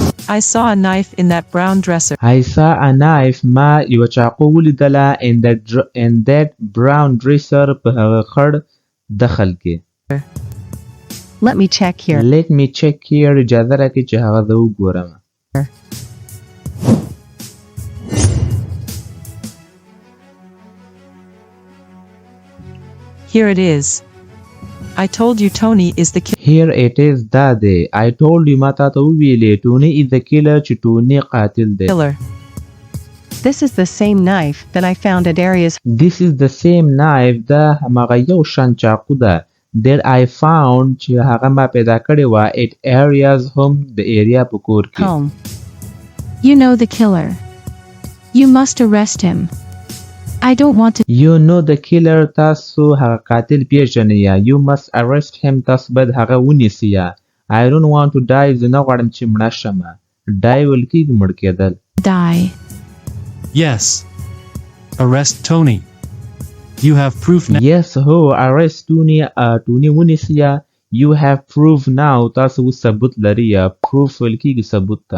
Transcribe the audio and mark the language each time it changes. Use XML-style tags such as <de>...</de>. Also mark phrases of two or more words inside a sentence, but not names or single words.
<en>I saw a knife in that brown dresser. I saw a knife.</en> <ps>ما یو چاقو ولیدله</ps> <en>in that brown dresser</en> <ps>په هغه خړ دخل کې.</ps> <en>Let me check here. Let me check here.</en> <ps>اجازه راکړئ چې هغه زه وګورم.</ps> <en>Here it is. I told you Tony is the killer. Here it is.</en> <ps>دا دی.</ps> <en>I told you</en> <ps>ما تا ته وویلې</ps> <en>Tony is the killer</en> <ps>چې Tony قاتل دی.</ps> <en>This is the same knife that I found at areas. This is the same knife.</en> <ps>دا هماغه یو شان چاقو ده</ps> <en>that I found</en> <ps>چې هغه ما پیدا کړې وه</ps> <en>at areas home</en> <ps>د area په کور کې.</ps> <en>Home. You know the killer. You must arrest him. I don't want to. You know the killer.</en> <ps>تاسو هغه قاتل پیژنئ یا</ps> <en>you must arrest him.</en> <ps>تاسو باید هغه ونیسئ یا</ps> <en>I don't want to die.</en> <ps>زه نه غواړم چې مړه شم. die ویل کېږي مړ کېدل.</ps> <en>Die. Yes. Arrest Tony. You have proof now. Yes ho arrest Tony.</en> <ps>Tony ونیسئ یا</ps> <en>you have proof now.</en> <ps>تاسو اوس ثبوت لرئ یا proof ویل کېږي ثبوت ته.</ps>